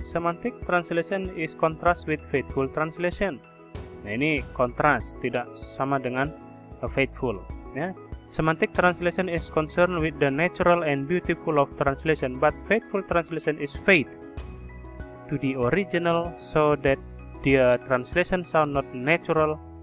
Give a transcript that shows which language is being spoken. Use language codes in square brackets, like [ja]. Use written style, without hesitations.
[en] Semantic translation is contrast with faithful translation. [id] Nah, ini kontras, tidak sama dengan faithful ya. [en] Semantic translation is concerned with the natural and beautiful of translation, but faithful translation is faith to the original so that the translation sound not natural.